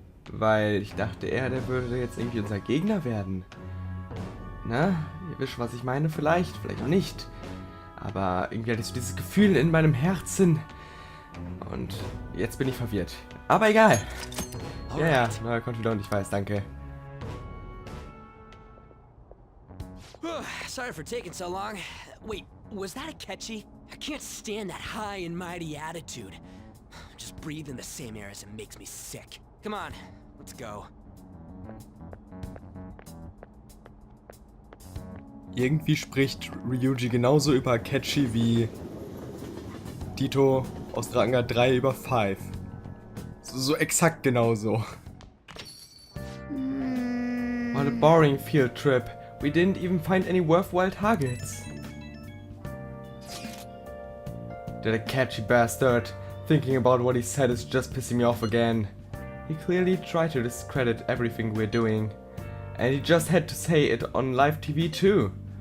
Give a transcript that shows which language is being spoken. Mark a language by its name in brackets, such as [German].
[German] Weil ich dachte, der würde jetzt irgendwie unser Gegner werden. Na, ihr wisst, was ich meine, vielleicht auch nicht. Aber irgendwie hatte ich so dieses Gefühl in meinem Herzen. Und jetzt bin ich verwirrt. Aber egal. Ja, neuer Confidant, ich weiß, danke. [English] Sorry for taking so long. Wait, was that Akechi? I can't stand that high and mighty attitude. Just breathing the same air as it makes me sick. Come on, let's go. [German] Irgendwie spricht Ryuji genauso über Akechi wie Dito aus Dragon 3 über 5. So exakt genauso. [English] What a boring field trip. We didn't even find any worthwhile targets. That Akechi bastard. Thinking about what he said is just pissing me off again. He clearly tried to discredit everything we're doing. And he just had to say it on live TV too.